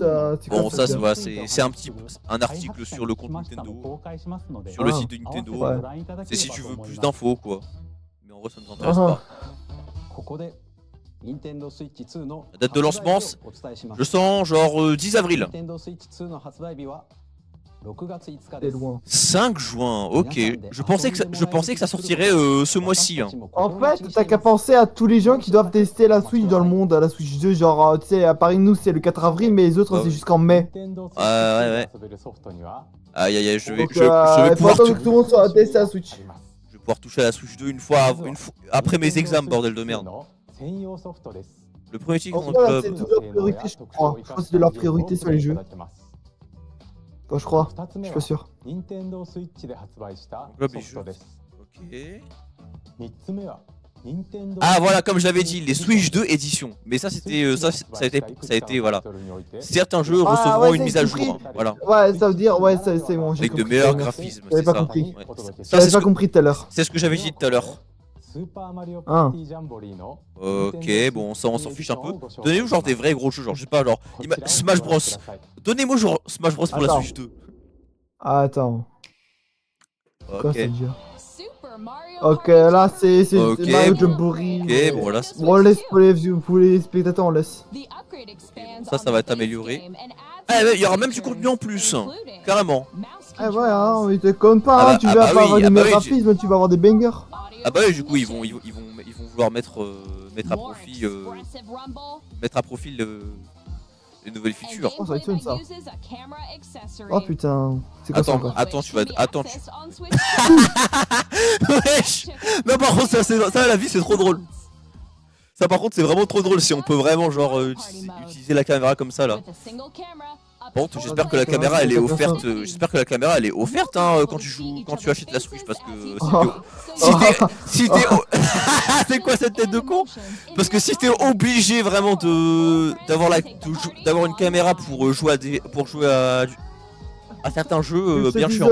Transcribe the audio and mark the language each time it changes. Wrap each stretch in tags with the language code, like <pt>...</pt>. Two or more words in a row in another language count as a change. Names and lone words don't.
<fr>Bon, ça, c'est un article sur le compte Nintendo, sur le site de Nintendo. Ouais. C'est si tu veux plus d'infos, quoi. Mais en vrai, ça ne nous intéresse pas. La date de lancement, je sens genre 10 avril.</fr> <ja>6 月5日</ja> <fr>C'est</fr> <ja>です。</ja> <fr>loin. 5 juin, ok. Je pensais que ça sortirait ce mois-ci. Hein. En fait, t'as qu'à penser à tous les gens qui doivent tester la Switch dans le monde, la Switch 2, genre, tu sais, à Paris, nous, c'est le 4 avril, mais les autres, Ah c'est ouais. jusqu'en mai. Ouais. Aïe aïe aïe, je vais Donc, il faut attendre que tout le monde soit testé la Switch. je vais pouvoir toucher à la Switch 2 une fois après mes examens, bordel de merde. Le premier titre En dans tout cas, le c'est club. toute leur priorité, je crois. Je crois que c'est de leur priorité sur les jeux. Enfin, je crois. Je suis pas sûr.</fr> <ja>任天堂スイッチで発売した</ja> <fr>club</fr> <ja>ソ</ja> <fr>les</fr> <ja>フト</ja> <fr>jeux.</fr> <ja>です。</ja> <fr>Ok.</fr> <ja>3つ目は任天堂</ja> <fr>Ah voilà, comme je l'avais dit, les Switch 2 édition. Mais ça c'était ça a été voilà. Certains jeux Ah, recevront ouais, une ça, mise à j'ai jour. compris. Hein, voilà. Ouais, ça veut dire, ouais, c'est bon, j'ai Avec de compris. meilleurs Merci. graphismes, J'avais c'est pas ça. compris. Ouais. J'avais c'est ce pas que- compris tout à l'heure. c'est ce que j'avais dit tout à l'heure.</fr> <ja>スーパーマリオ</ja> <fr>Ah.</fr> <ja>パーティージャンボリーの</ja> <fr>Ok, bon, ça on s'en fiche un peu. Donnez-nous genre des vrais gros jeux, genre je sais pas, genre Smash Bros. Donnez-moi genre Smash Bros pour la Attends. Switch 2. Ah, attends. Quoi ça Ok, veut dire? Super Mario Ok, Party là, c'est Jamboree. Ok. Mario Jamboree. ok, bon voilà. Bon, on laisse pour les spectateurs, on laisse.</fr> <en>The upgrade expands</en> <fr>Ça, ça on va</fr> <en>the</en> <fr>être</fr> <en>base</en> <fr>amélioré.</fr> <en>game and adds</en> <fr>Ah,</fr> <en>new</en> <fr>il y aura même du</fr> <en>features,</en> <fr>contenu en plus,</fr> <en>including</en> <fr>carrément.</fr> <en>mouse</en> <fr>Ah ouais, hein,</fr> <en>controls,</en> <fr>mais te compte pas, Ah hein, bah- tu ah vas bah pas oui, avoir des ah bah meilleurs oui, graphismes, tu vas avoir des bangers.</fr> <en>audio</en> <fr>Ah bah oui, du coup ils vont</fr> <en>definition,</en> <fr>vouloir mettre à</fr> <en>more</en> <fr>profit</fr> <en>expressive rumble,</en> <fr>les nouvelles</fr> <en>and</en> <fr>features. Oh, ça va être fun, ça.</fr> <en>gameplay that uses a camera accessory.</en> <fr>Oh putain, c'est quoi ça Attends, encore? attends, tu vas</fr> <en>Which can be</en> <fr>attends.</fr> <en>accessed on Switch</en> <fr>Wesh. Non par contre ça la vie c'est trop drôle. Ça par contre c'est vraiment trop drôle si on peut vraiment genre utiliser la caméra comme ça là.</fr> <en>with a single camera, up</en> <fr>Bon,</fr> <en>to</en> <fr>j'espère</fr> <en>4</en> <fr>que la</fr> <en>players.</en> <fr>caméra elle est ça, offerte. ça. J'espère que la caméra elle est offerte hein, quand tu achètes la Switch parce que si t'es c'est quoi cette tête de con? Parce que si t'es obligé vraiment d'avoir une caméra pour jouer à certains jeux, bien chiant.</fr>